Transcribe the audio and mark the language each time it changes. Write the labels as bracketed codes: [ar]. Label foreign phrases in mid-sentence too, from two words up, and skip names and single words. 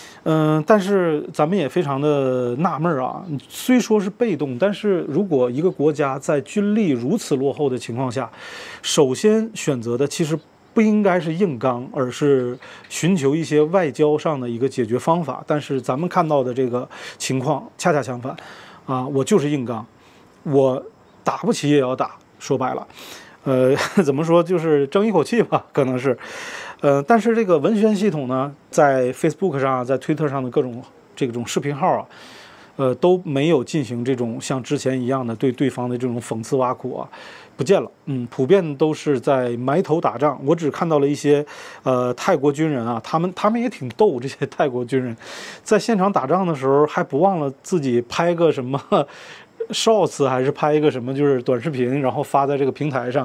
[zh] 但是咱們也非常的納悶啊，虽说是被动，但是如果一个国家在军力如此落后的情況下，首先選擇的其實不應該是硬剛，而是尋求一些外交上的一個解決方法。但是咱們看到的這個情況恰恰相反，啊，我就是硬剛，我打不起也要打，說白了。怎麼說，就是爭一口氣吧，可能是，但是這個文宣系統呢，在 Facebook 上，在 Twitter 上的各種這種視頻號啊，都沒有進行這種像之前一樣的對對方的這種諷刺挖苦啊，不見了，普遍都是在埋頭打仗。我只看到了一些泰國軍人啊，他們也挺逗，這些泰國軍人在現場打仗的時候還不忘了自己拍個什麼shorts，還是拍一個什麼就是短視頻，然後發在這個平台上。